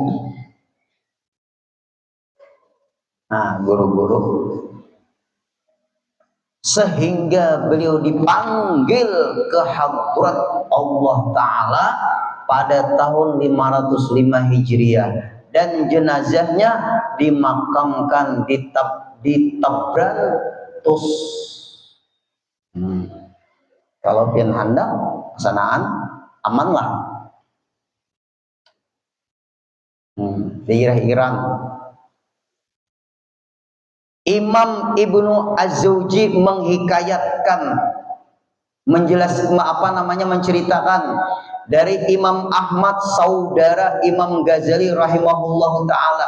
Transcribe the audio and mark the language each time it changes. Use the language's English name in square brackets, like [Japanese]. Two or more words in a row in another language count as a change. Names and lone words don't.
[Indonesian] Nah guru-guru, sehingga beliau dipanggil ke hadrat Allah Ta'ala pada tahun 505 Hijriah dan jenazahnya dimakamkan di Tabrantus. [Banjar] Kalau pian hendak kesanaan amanlah. [Indonesian] Daerah Iran. Imam Ibnu Az-Zawji menghikayatkan, menceritakan dari Imam Ahmad saudara Imam Ghazali [Arabic] رحمه الله تعالى.